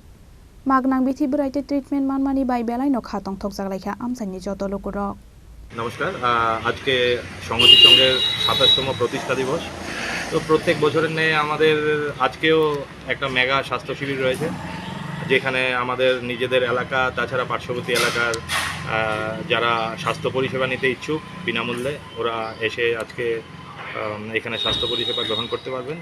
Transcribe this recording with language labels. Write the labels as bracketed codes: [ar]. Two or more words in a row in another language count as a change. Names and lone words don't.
[trp] Magnang bithi braidai treatment manmani bai belai no khatong thokjak laikha amsani joto lokurok. [bn] নমস্কার আজকে সংগতি সংঘের ২৭তম প্রতিষ্ঠা দিবস তো প্রত্যেক বছরের ন্যায় আমাদের আজকেও একটা মেগা স্বাস্থ্য শিবির রয়েছে যেখানে আমাদের নিজেদের এলাকা তাছাড়া পার্শ্ববর্তী এলাকার যারা স্বাস্থ্য পরিষেবা নিতে ইচ্ছুক বিনামূল্যে ওরা এসে আজকে এখানে স্বাস্থ্য পরিষেবা গ্রহণ করতে পারবেন।